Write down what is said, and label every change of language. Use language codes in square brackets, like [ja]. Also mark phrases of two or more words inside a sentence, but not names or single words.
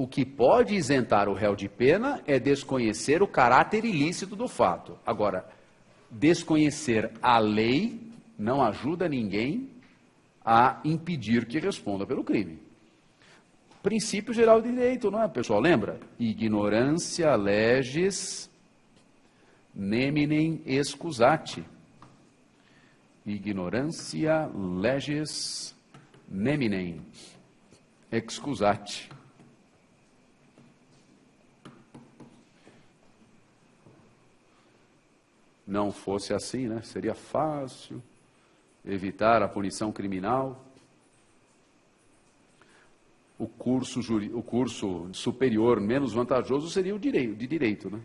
[pt] O que pode isentar o réu de pena é desconhecer o caráter ilícito do fato. Agora, desconhecer a lei não ajuda ninguém a impedir que responda pelo crime. Princípio geral de direito, não é, pessoal? [la] Lembra? Ignorância leges neminem excusati. Ignorância leges neminem excusati. [pt] Não fosse assim, né? Seria fácil evitar a punição criminal. O curso superior menos vantajoso seria o de direito, né?